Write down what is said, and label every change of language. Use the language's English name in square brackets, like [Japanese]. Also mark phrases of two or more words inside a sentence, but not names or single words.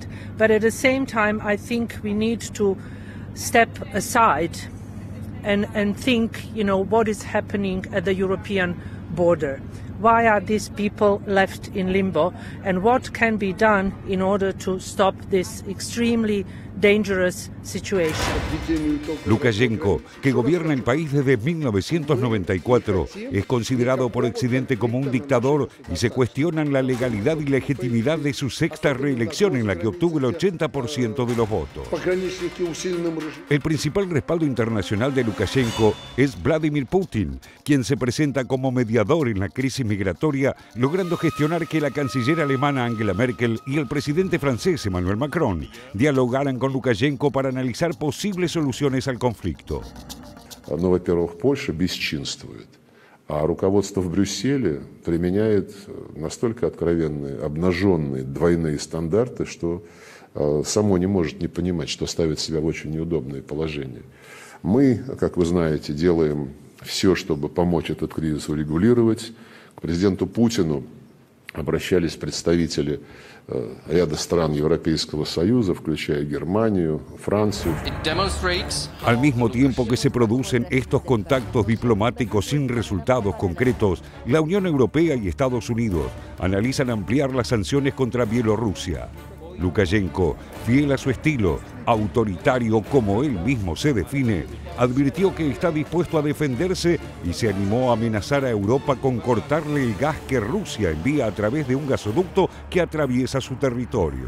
[English] But at the same time, I think we need to step aside and think, what is happening at the European border. Why are these people left in limbo? And what can be done in order to stop this extremely dangerous situation? [Spanish] Lukashenko, que gobierna el país desde 1994, es considerado por Occidente como un dictador y se cuestionan la legalidad y legitimidad de su sexta reelección en la que obtuvo el 80% de los votos. El principal respaldo internacional de Lukashenko es Vladimir Putin, quien se presenta como mediador en la crisis migratoria, logrando gestionar que la canciller alemana Angela Merkel y el presidente francés Emmanuel Macron dialogaran con Lukashenko para analizar posibles soluciones al conflicto. [Russian] Ну, во-первых, Польша бесчинствует, а руководство в Брюсселе применяет настолько откровенные, обнаженные двойные стандарты, что само не может не понимать, что ставит себя в очень неудобное положение. Мы, как вы знаете, делаем все, чтобы помочь этот кризис урегулировать. К президенту Путину обращались представители ряда стран Европейского Союза, включая Германию, Францию. [Spanish] Al mismo tiempo que se producen estos contactos diplomáticos sin resultados concretos, la Unión Europea y Estados Unidos analizan ampliar las sanciones contra Bielorrusia. Lukashenko, fiel a su estilo, autoritario como él mismo se define, advirtió que está dispuesto a defenderse y se animó a amenazar a Europa con cortarle el gas que Rusia envía a través de un gasoducto que atraviesa su territorio.